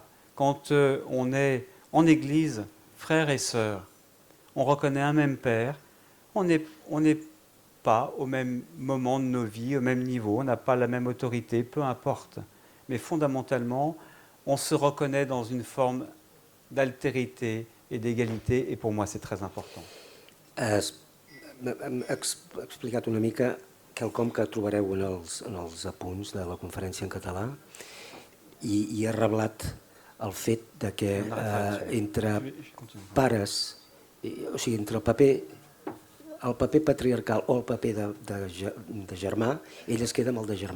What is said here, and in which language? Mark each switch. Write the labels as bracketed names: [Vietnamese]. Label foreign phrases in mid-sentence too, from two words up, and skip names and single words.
[French] Quand on est en Église, frères et sœurs, on reconnaît un même Père, on n'est pas au même moment de nos vies, au même niveau, on n'a pas la même autorité, peu importe. Mais fondamentalement, on se reconnaît dans une forme d'altérité et d'égalité, et pour moi c'est très important. [Catalan] Hem explicat una mica quelcom que trobareu en els apunts de la conferència en català i ha reblat el fet de que entre pares, o sigui, entre el paper patriarcal o el paper de germà, ell es queda amb el de germà.